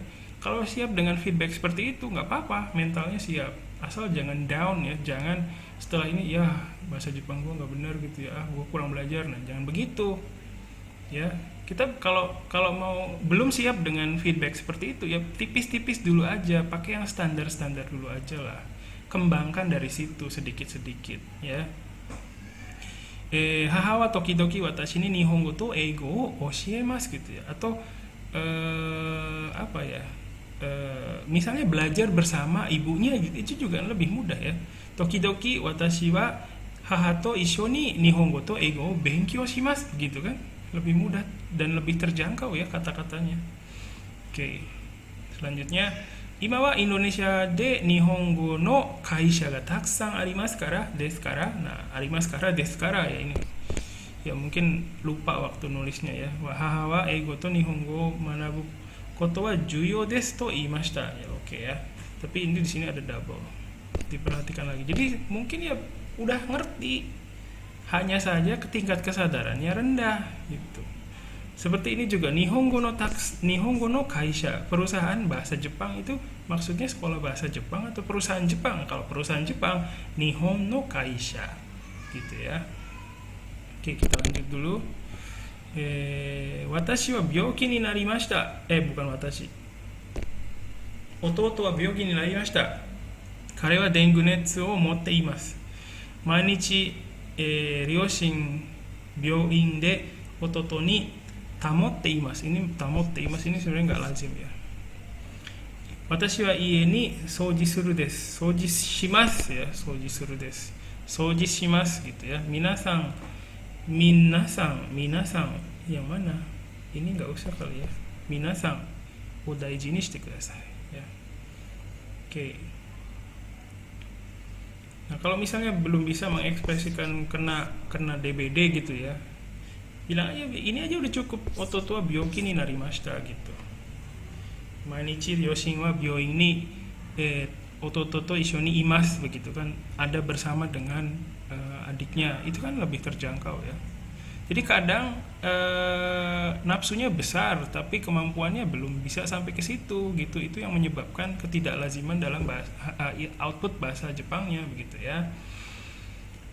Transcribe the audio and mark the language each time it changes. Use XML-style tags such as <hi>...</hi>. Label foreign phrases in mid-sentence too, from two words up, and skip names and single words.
<id>Kalau siap dengan feedback seperti itu nggak apa-apa, mentalnya siap, asal jangan down ya, jangan setelah ini ya bahasa Jepang gue nggak bener gitu ya, gue kurang belajar. Nah, jangan begitu ya. Kita kalau mau belum siap dengan feedback seperti itu ya tipis-tipis dulu aja, pakai yang standar-standar dulu aja lah, kembangkan dari situ sedikit-sedikit ya.</id> <ja>母は時々私に日本語と英語を教えます</ja> <id>gitu ya. Atau apa ya, misalnya belajar bersama ibunya gitu, itu juga lebih mudah ya.</id> <ja>時々私は母と一緒に日本語と英語を勉強します</ja> <id>gitu kan, lebih mudah dan lebih terjangkau ya kata-katanya. Oke. Selanjutnya,</id> <ja>今はインドネシアで日本語の会社がたくさんありますからですから.</ja> <id>Nah,</id> <ja>ありますからですから</ja> <id>ya ini. Ya mungkin lupa waktu nulisnya ya.</id> <ja>は母は英語と日本語学ぶことは重要ですと言いました.</ja> <id>Ya oke ya. Tapi ini di sini ada double. Diperhatikan lagi. Jadi mungkin ya udah ngerti, hanya saja tingkat kesadarannya rendah gitu. Seperti ini juga</id> <ja>日本語の会社,</ja> <id>perusahaan bahasa Jepang itu maksudnya sekolah bahasa Jepang atau perusahaan Jepang. Kalau perusahaan Jepang</id> <ja>日本の会社</ja> <id>gitu ya. Oke, kita lanjut dulu.</id> <ja>私は病気になりました.</ja> <id>Bukan watashi.</id> <ja>弟は病気になりました. 彼はデング熱を持っています。毎日両親病院で弟に保っています.</ja> <id>Ini</id> <ja>保っています</ja> <id>ini sebenarnya nggak lazim ya.</id> <ja>私は家に掃除するです. 掃除します ya, 掃除するです. 掃除します</ja> <id>gitu ya. Minasan yang mana? Ini nggak usah kali ya.</id> <ja>皆さんを大事にしてください ya.</ja> <id>Oke. Nah, kalau misalnya belum bisa mengekspresikan kena DBD gitu ya, bilang aja ini aja udah cukup.</id> <ja>弟は病気になりました gitu. 毎日両親は病院に弟と一緒にいます</ja> <id>begitu kan, ada bersama dengan adiknya. Itu kan lebih terjangkau ya. Jadi kadang nafsunya besar tapi kemampuannya belum bisa sampai ke situ gitu. Itu yang menyebabkan ketidaklaziman dalam output bahasa Jepangnya begitu ya.</id>